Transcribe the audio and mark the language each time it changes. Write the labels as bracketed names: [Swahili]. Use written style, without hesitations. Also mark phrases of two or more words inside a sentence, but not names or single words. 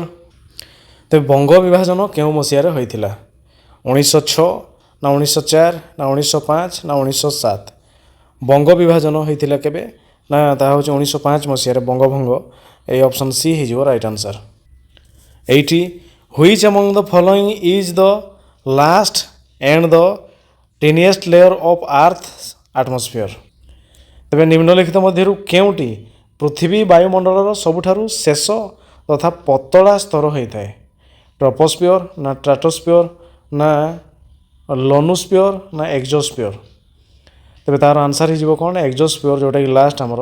[Odia] ତେବେ ବଙ୍ଗ ବିଭାଜନ କେଉଁ ମସିହାରେ ହୋଇଥିଲା? 1906, ନା 1904, ନା 1905, ନା 1907? ବଙ୍ଗ ବିଭାଜନ ହୋଇଥିଲା କେବେ? ନା ତାହା ହେଉଛି 1905 ମସିହାରେ ବଙ୍ଗଭଙ୍ଗ। ଏଇ ଅପସନ୍ ସି ହେଇଯିବ [English] right answer. 80 ହ୍ୱିଚ୍ among the following is the last and the tiniest layer of Earth's atmosphere? [Odia] ତେବେ ନିମ୍ନଲିଖିତ ମଧ୍ୟରୁ କେଉଁଟି ପୃଥିବୀ ବାୟୁମଣ୍ଡଳର ସବୁଠାରୁ ଶେଷ ତଥା ପତଳା ସ୍ତର ହୋଇଥାଏ? ଟ୍ରୋପୋସ୍ଫିୟର, ନା ଷ୍ଟ୍ରାଟୋସ୍ଫିୟର, ନା ଲୋନୋସ୍ଫିୟର, ନା ଏକ୍ସୋସ୍ଫିୟର? ତେବେ ତା'ର ଆନ୍ସର୍ ହେଇଯିବ କ'ଣ? ଏକ୍ସୋସ୍ଫିୟର, ଯେଉଁଟାକି ଲାଷ୍ଟ ଆମର।